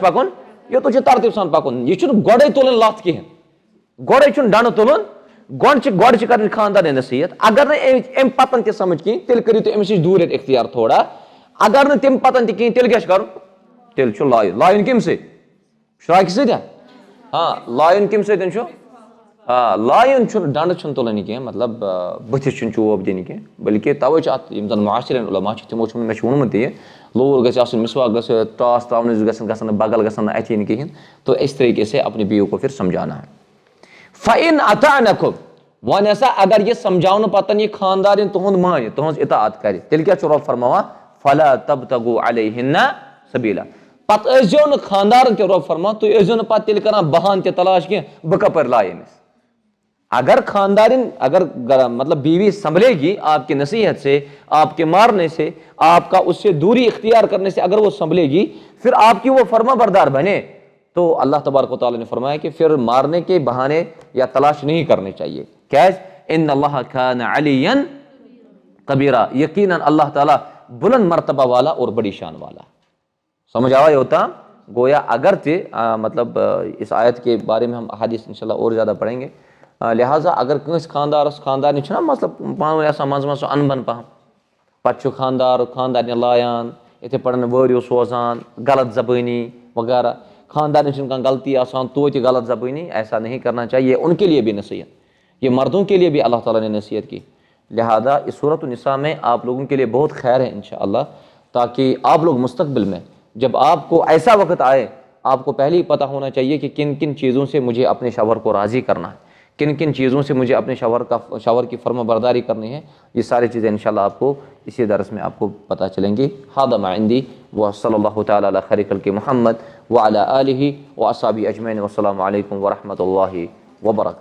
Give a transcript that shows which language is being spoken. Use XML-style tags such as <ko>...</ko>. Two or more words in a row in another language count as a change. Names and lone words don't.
<ks>پکُن یوٚتتھ چھُ ترتیٖب سان پکُن یہِ چھُنہٕ گۄڈے تُلٕنۍ لتھ کِہینۍ گۄڈے چھُنہٕ ڈنڈٕ تُلُن گۄڈٕ چھِ کرٕنۍ خاندارنہِ نصیحت اگر نہٕ اَمہِ پتن تہِ سمجھ کِہینۍ تیٚلہِ کٔرِو تُہۍ أمِس نِش دوٗرِیت اختیار تھوڑا اگر نہٕ تَمہِ پتن تہِ کِہینۍ تیٚلہِ کیٛاہ چھُ کرُن تیٚلہِ چھُ لایُن کَمہِ سۭتۍ شراکہِ سۭتۍ ہاں لایُن کَمہِ سۭتۍ چھُ لایُن چھُنہٕ ڈنڈٕ چھُنہٕ تُلٕنۍ کینٛہہ مطلب بٕتھِس چھُنہٕ چوب دِنہِ کینٛہہ بلکہِ توے چھُ اتھ یِم زن معاشرین علما چھِ تِمو چھُ مےٚ چھُ ووٚنمُت یہِ لوٗر گژھِ آسُن مسواک گژھِ ٹاس تراونہٕ گژھن نہٕ بغل گژھن نہٕ اَتھِ یِنۍ کِہینۍ</ks> <ur>تو اِس طریقے سے اپنی بیوی کو پھر سمجھانا ہے</ur> <ar>فَإِنْ أَطَعْنَكُمْ</ar> <ks>وۄنۍ ہسا اگر یہِ سمجھاونہٕ پتن یہِ خاندارِنۍ تُہُنٛد مانہِ تُہٕنٛز اطاعت کرِ تیٚلہِ کیٛاہ چھُ رۄب فرماوان</ks> <ar>فَلَا تَبْتَغُوا عَلَيْهِنَّ سَبِيلًا</ar> <ks>پتہٕ ٲسۍزیو نہٕ خاندارن تہِ رۄب فرماوان تُہۍ ٲسۍزیو نہٕ پتہٕ تیٚلہِ کران بہانہٕ تہِ تلاش کینٛہہ بہٕ کپٲرۍ لایہِ أمِس اگر خاندارن اگر مطلب</ks> <ur>بیوی سنبھلے گی آپ کی نصیحت سے آپ کے مارنے سے آپ کا اس سے دوری اختیار کرنے سے اگر وہ سنبھلے گی پھر آپ کی وہ فرما بردار بنے تو اللہ تبارک و تعالیٰ نے فرمایا کہ پھر مارنے کے بہانے یا تلاش نہیں کرنے چاہیے کیس</ur> <ar>ان اللہ کان علیٰ کبیرہ</ar> <ur>یقیناً اللہ تعالیٰ بلند مرتبہ والا اور بڑی شان والا</ur> <ks>سمجھ آوا</ks> <ur>یہ ہوتا گویا اگر مطلب اس آیت کے بارے میں ہم احادیث انشاءاللہ اور زیادہ پڑھیں گے</ur> <ks>لہٰذا اگر کنس خاندارس خاندارنی چھنا مطلب پانوی آسان منٛزٕ منٛزٕ سُہ انبن پہم پتہٕ چھُ خاندار خاندارنہِ لایان یِتھَے پٲٹھۍ وٲرِو سوزان غلط زبٲنی وغیرہ خاندارنہِ چھِنہٕ کانٛہہ غلطی آسان توتہِ غلط زبٲنی ایسا</ks> <ur>نہیں کرنا چاہیے ان کے لیے بھی نصیحت یہ مردوں کے لیے بھی اللہ تعالیٰ نے نصیحت کی لہٰذا اس سورۃ النساء میں آپ لوگوں کے لیے بہت خیر ہے انشاءاللہ تاکہ آپ لوگ مستقبل میں جب آپ کو ایسا وقت آئے آپ کو پہلے ہی پتہ ہونا چاہیے کہ کن کن چیزوں سے مجھے اپنے شوہر کو راضی کرنا ہے کن کن چیزوں سے مجھے اپنے شوہر کی فرما برداری کرنی ہے یہ ساری چیزیں انشاءاللہ آپ کو اسی درس میں آپ کو پتہ چلیں گی</ur> <ar>ھذا ما عندی وصلی اللہ تعالی علی خیر خلق محمد وعلی آلہ واصحابہ اجمعین والسلام علیکم ورحمۃ اللہ وبرکاتہ</ar>